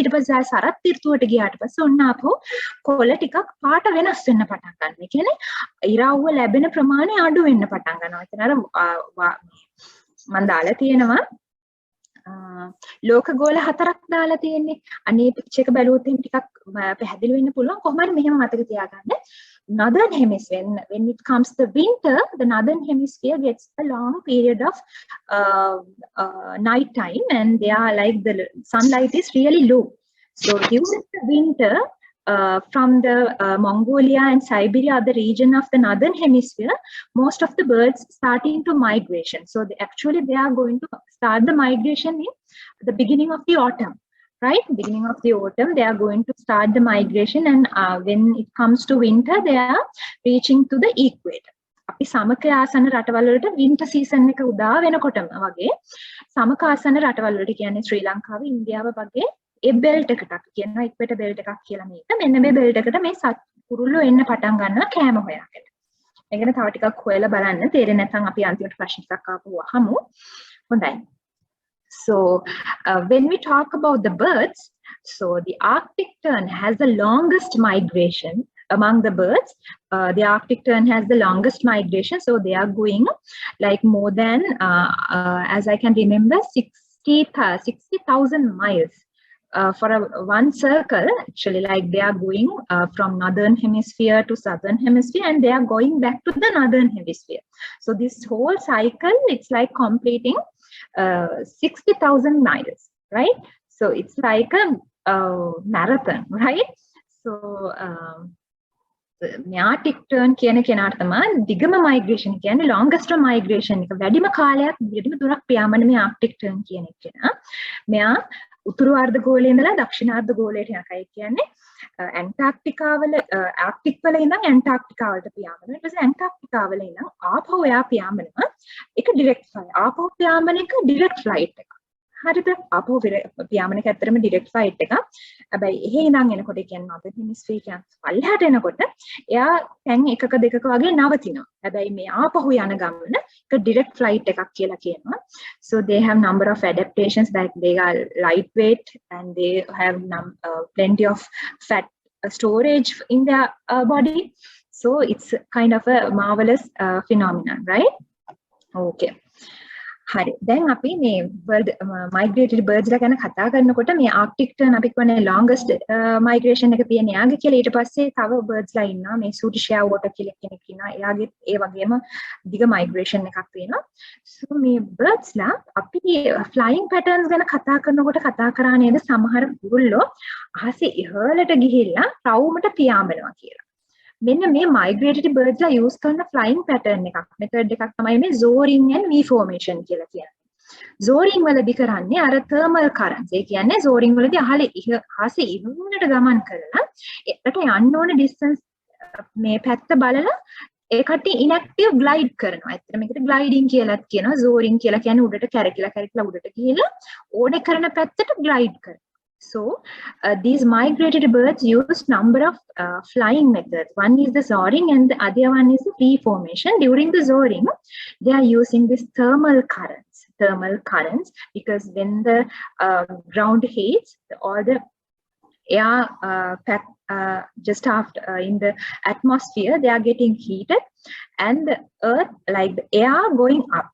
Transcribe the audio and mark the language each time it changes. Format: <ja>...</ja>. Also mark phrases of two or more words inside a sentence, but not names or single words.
<si>ඊට පස්සේ සරත් ඍතුවට ගියාට පස්සේ ඔන්න ආපහු කොළ ටිකක් පාට වෙනස් වෙන්න පටන් ගන්නවා. ඒ කියන්නේ ඉරාවුව ලැබෙන ප්‍රමාණය අඩු වෙන්න පටන් ගන්නවා. එතන අර මම දාලා තියෙනවා ලෝක ගෝල 4ක් දාලා තියෙන්නේ. අනේ පික්චර් එක බැලුවොත් එහෙනම් ටිකක් පැහැදිලි වෙන්න පුළුවන්. කොහොම හරි මෙහෙම මතක තියාගන්න.</si> <en>Northern hemisphere, when it comes to winter, the northern hemisphere gets a long period of night time, and they are like the sunlight is really low. So during the winter, from the Mongolia and Siberia, the region of the northern hemisphere, most of the birds starting to migration. So they are going to start the migration in the beginning of the autumn. Right, beginning of the autumn, they are going to start the migration, and when it comes to winter, they are reaching to the equator.</en> <si>අපි සමක ආසන රටවල් වලට</si> <en>winter season</en> <si>එක උදා වෙනකොටම වගේ සමක ආසන රටවල් වලට කියන්නේ ශ්‍රී ලංකාව, ඉන්දියාව වගේ ඒ බෙල්ට් එකකට කියනවා</si> <en>equator belt</en> <si>එකක් කියලා මේක. මෙන්න මේ බෙල්ට් එකට මේ කුරුල්ලෝ එන්න පටන් ගන්නවා කෑම හොයාගෙන. ඒක ගැන තව ටිකක් හොයලා බලන්න. තේරෙන්නේ නැත්නම් අපි අන්තිමට ප්‍රශ්න ටිකක් ආපහු අහමු. හොඳයි.</si> <en>So when we talk about the birds, so the Arctic tern has the longest migration among the birds. The Arctic tern has the longest migration, so they are going like more than, as I can remember, 60,000 miles for one circle. Actually, like they are going from northern hemisphere to southern hemisphere, and they are going back to the northern hemisphere. So this whole cycle, it's like completing 60,000 miles, right? So it's like a marathon, right?</en> <si>So</si> <en>Arctic tern</en> <si>කියන කෙනාට තමයි දිගම migration කියන්නේ</si> <en>longest migration</en> <si>එක. වැඩිම කාලයක් වැඩිම දුරක් පියාඹන මේ</si> <en>Arctic tern</en> <si>කියන කෙනා. මෙයා උතුරු අර්ධ ගෝලයේ ඉඳලා දක්ෂිණාර්ධ ගෝලයට යනකයි කියන්නේ ඇන්ටාර්ක්ටිකාවල ආර්ක්ටික් වල ඉඳන් ඇන්ටාර්ක්ටිකාවලට පියාඹනවා. ඊට පස්සේ ඇන්ටාර්ක්ටිකාවල ඉඳන් ආපහු එයා පියාඹනවා. ඒක</si> <en>direct flight.</en> <si>ආපහු පියාඹන එක</si> <en>direct flight</en> <si>එක. හරිද? ආපහු පියාඹන එක ඇත්තටම</si> <en>direct flight</en> <si>එකක්. හැබැයි එහෙ ඉඳන් එනකොට කියන්නේ</si> <en>northern hemisphere</en> <si>කියන පල්ලෙහාට එනකොට එයා තැන් එකක දෙකක වගේ නවතිනවා. හැබැයි මේ ආපහු යන ගමන එක</si> <en>direct flight</en> <si>එකක් කියලා කියනවා.</si> <en>So they have number of adaptations, like they are lightweight and they have plenty of fat storage in their body. So it's kind of a marvelous phenomenon, right?</en> <si>Okay. හරි. දැන් අපි මේ</si> <en>migratory birds</en> <si>ලා ගැන කතා කරනකොට මේ</si> <en>Arctic tern</en> <si>අපි කියන්නේ</si> <en>longest migration</en> <si>එක තියෙන යාගේ කියලා. ඊට පස්සේ තව birds ලා ඉන්නවා. මේ</si> <en>Swedish water</en> <si>කියලා කෙනෙක් ඉන්නවා. එයාගේ ඒ වගේම දිග migration එකක් තියෙනවා. So මේ birds ලා අපි</si> <en>flying patterns</en> <si>ගැන කතා කරනකොට කතා කරා නේද සමහර කුරුල්ලෝ අහසේ ඉහළට ගිහිල්ලා රවුමට පියාඹනවා කියලා. මෙන්න මේ</si> <en>migratory birds</en> <si>ලා use කරන</si> <en>flying pattern</en> <si>එකක් method එකක් තමයි මේ</si> <en>soaring and V formation</en> <si>කියලා කියන්නේ. soaring වලදී කරන්නේ අර</si> <en>thermal currents.</en> <si>ඒ කියන්නේ soaring වලදී අහසේ ඉහළට ගමන් කරලා එකට යන්න ඕන distance මේ පැත්ත බලලා ඒ කට්ටිය</si> <en>inactive glide</en> <si>කරනවා. ඇත්තට මේකට gliding කියලාත් කියනවා. soaring කියලා කියන්නේ උඩට කැරකිලා උඩට ගිහිල්ලා ඕනේ කරන පැත්තට glide කරනවා.</si> <en>So these migratory birds use number of flying methods. One is the soaring and the other one is the V formation. During the soaring, they are using this thermal currents because when the ground heats, all the air just after in the atmosphere, they are getting heated, and the earth, like the air going up.</en>